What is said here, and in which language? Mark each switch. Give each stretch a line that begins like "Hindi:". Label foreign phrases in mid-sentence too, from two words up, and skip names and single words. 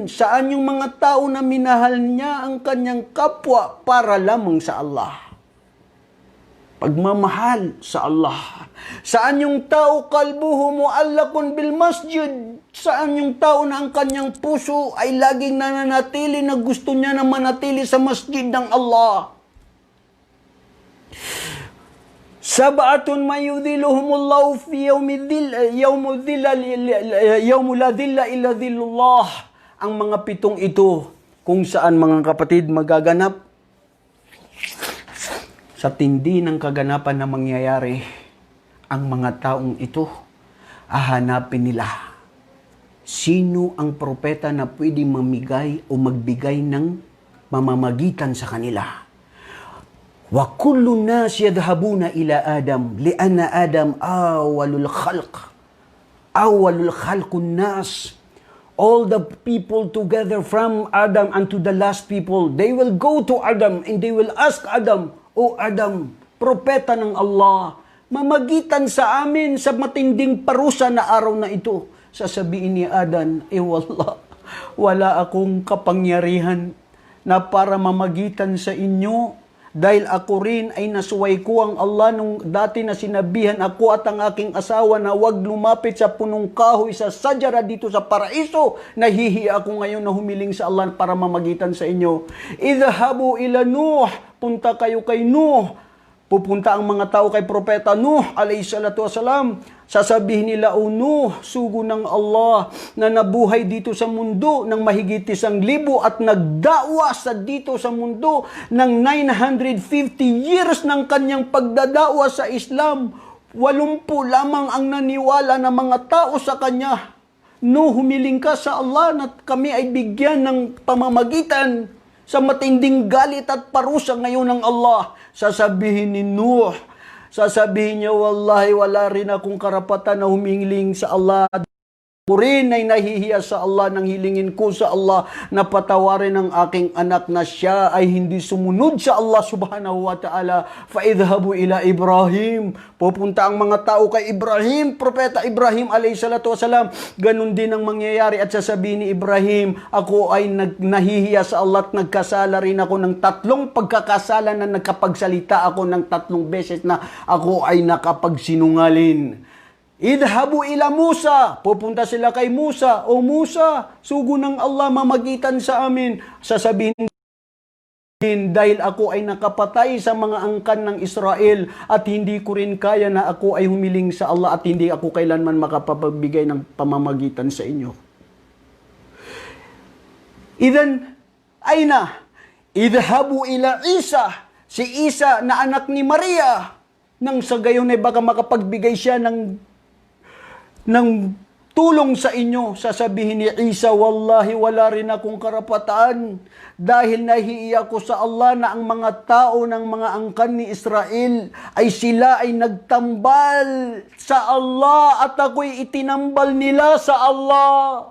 Filipino: Saan yung mga tao na minahal niya ang kanyang kapwa para lamang sa Allah? Pagmamahal sa Allah. Saan yung tao
Arabic: قلبه معلق بالمسجد?
Filipino: Saan yung tao na ang kanyang puso ay laging nananatili na gusto niya na manatili sa masjid ng Allah?
Arabic: سبعة يظلهم الله في يوم لا ظل إلا ظله.
Filipino: Ang mga pitong ito, kung saan mga kapatid magaganap, sa tindi ng kaganapan na mangyayari, ang mga taong ito, hahanapin nila sino ang propeta na pwede mamigay o magbigay ng mamamagitan sa kanila.
Arabic: وكل الناس يذهبون إلى آدم لأن آدم أول الخلق الناس.
English: All the people together from Adam unto the last people, they will go to Adam and they will ask Adam,
Filipino: O Adam, propeta ng Allah, mamagitan sa amin sa matinding parusa na araw na ito. Sasabihin ni Adam, wala akong kapangyarihan na para mamagitan sa inyo dahil ako rin ay nasuway ko ang Allah nung dati na sinabihan ako at ang aking asawa na huwag lumapit sa punong kahoy sa sajara dito sa paraiso. Nahihi ako ngayon na humiling sa Allah para mamagitan sa inyo.
Arabic: اذهبوا إلى نوح,
Filipino: punta kayo kay Nuh. Pupunta ang mga tao kay Propeta Nuh,
Arabic: عليه الصلاة والسلام.
Filipino: Sasabihin nila, O Nuh, sugo ng Allah na nabuhay dito sa mundo ng mahigit 1,000 at nagdawa sa dito sa mundo ng 950 years ng kanyang pagdadawa sa Islam. 80 lamang ang naniwala na mga tao sa kanya. No, humiling ka sa Allah na kami ay bigyan ng pamamagitan sa matinding galit at parusa ngayon ng Allah. Sasabihin ni Nuh, sasabihin niya, wallahi wala rin akong karapatan na humiling sa Allah. Ako rin ay nahihiya sa Allah nang hilingin ko sa Allah na patawarin ang aking anak na siya ay hindi sumunod sa Allah
Arabic: سبحانه وتعالى. فاذهبوا إلى إبراهيم.
Filipino: Pupunta ang mga tao kay Ibrahim, Propeta Ibrahim
Arabic: عليه الصلاة والسلام.
Filipino: Ganun din ang mangyayari at sasabihin ni Ibrahim, ako ay nahihiya sa Allah at nagkasala rin ako ng 3 pagkakasala na nagkapagsalita ako ng 3 beses na ako ay nakapagsinungalin.
Arabic: اذهبوا إلى موسى.
Filipino: Pupunta sila kay Musa. O Musa, sugo ng Allah mamagitan sa amin. Sasabihin dahil ako ay nakapatay sa mga angkan ng Israel at hindi ko rin kaya na ako ay humiling sa Allah at hindi ako kailanman makapagbigay ng pamamagitan sa inyo.
Arabic: إذن، أين? اذهبوا إلى عيسى.
Filipino: Si Isa na anak ni Maria. Nang sa gayon ay baka makapagbigay siya ng tulong sa inyo. Sasabihin ni Isa, wallahi wala rin akong karapatan dahil nahiiya ko sa Allah na ang mga tao ng mga angkan ni Israel ay sila ay nagtambal sa Allah at ako'y itinambal nila sa Allah.